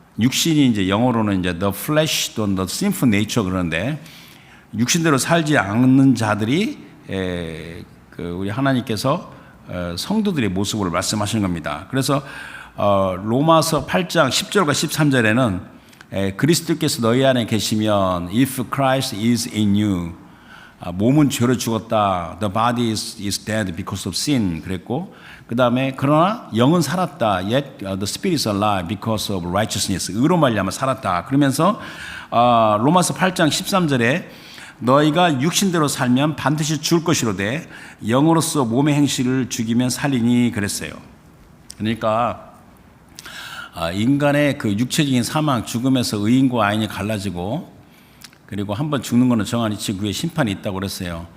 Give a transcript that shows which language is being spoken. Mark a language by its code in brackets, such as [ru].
[ko] 육신이 이제 영어로는 이제 [en] the flesh [ko] 또는 [en] the sinful nature [ko] 그러는데 육신대로 살지 않는 자들이 우리 하나님께서 성도들의 모습을 말씀하시는 겁니다. 그래서 로마서 8장 10절과 13절에는 그리스도께서 너희 안에 계시면 [en] if Christ is in you [ko] 몸은 죄로 죽었다. [en] The body is dead because of sin [ko] 그랬고 그 다음에 그러나 영은 살았다. [en] Yet the spirit is alive because of righteousness. [ko] 의로 말미암아 살았다. 그러면서 로마서 8장 13절에 너희가 육신대로 살면 반드시 죽을 것이로되 영으로서 몸의 행실을 죽이면 살리니 그랬어요. 그러니까 인간의 그 육체적인 사망, 죽음에서 의인과 악인이 갈라지고 그리고 한번 죽는 것은 정한 이치 그 후에 심판이 있다고 그랬어요.